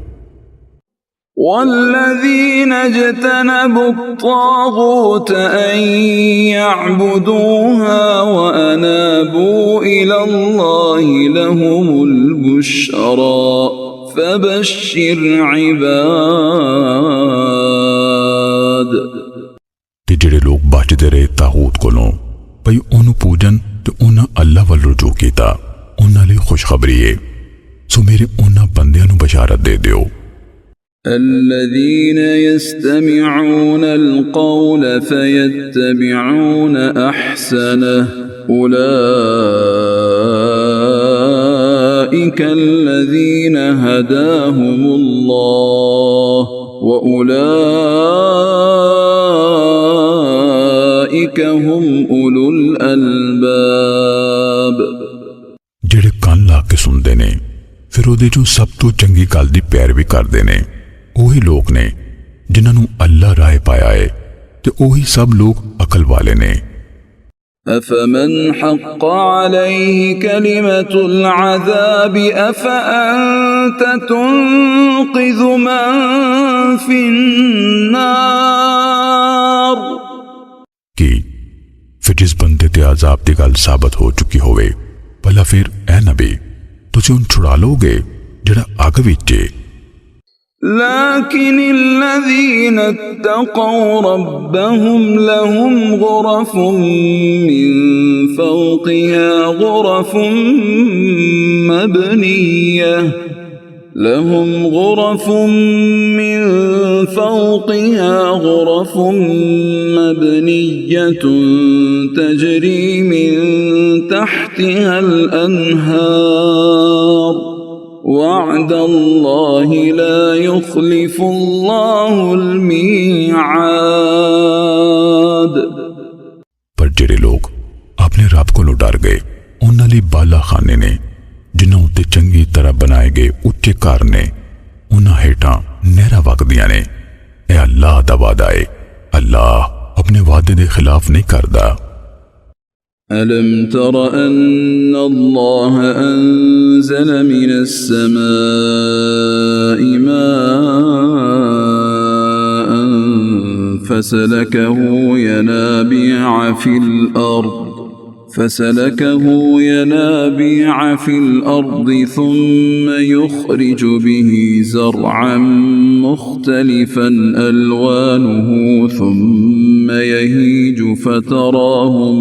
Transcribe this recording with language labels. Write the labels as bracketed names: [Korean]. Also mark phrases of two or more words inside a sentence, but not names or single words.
[Arabic] والذين اجتنبوا الطاغوت أن يعبدوها وأنابوا إلى الله لهم البشرى فبشر عباد. [Punjabi] تے جیہڑے لوگ بچدے رہے طاغوت کولوں بھئی اونوں پوجن تے اوہناں اللہ ول رجوع کیتا اوہناں لئی خوشخبری ہے. سو میرے اوہناں بندیاں نوں بشارت دے دیو [Arabic] الذين يستمعون القول فيتبعون أحسنه أولئك الذين هداهم الله وأولئك هم أولو الألباب। [Punjabi] جیہڑے کان لا کے سنتے نے فیر اودے چوں سب توں چنگی گل دی پیروی کرتے نے اوہی لوگ نے جنہاں نوں اللہ راہ پایا ہے تے اوہی سب لوگ عقل والے نے. [Arabic] أفمن حق عليه كلمة العذاب أفأنت تنقذ من في النار [Punjabi] کہ فیر جس بندے تے عذاب دی گل ثابت ہو چکی ہووے بھلا فیر اے نبی تسی اُن چھڑا لوگے جیہڑا اگ وچ ہے. [Arabic] لكن الذين اتقوا ربهم لهم غرف من فوقها غرف مبنية لهم غرف من فوقها غرف مبنية تجري من تحتها الأنهار وعد الله لا يخلف الله الميعاد। [Punjabi] پر جیہڑے لوگ اپنے رب کولوں ڈر گئے اوہناں لئی بالا خانے نے جنہاں اُتے چنگی طرح بنائے گئے اُچے گھر نے اوہناں ہیٹھاں نہراں وگدیاں نے. اے اللہ دا وعدہ ہے اللہ اپنے وعدے دے خلاف نہیں کردا. [Arabic] ألم تر أن الله أنزل من السماء ماء فسلكه ينابيع في الأرض ثم يخرج به زرعا مختلفا ألوانه ثم يهيج فتراه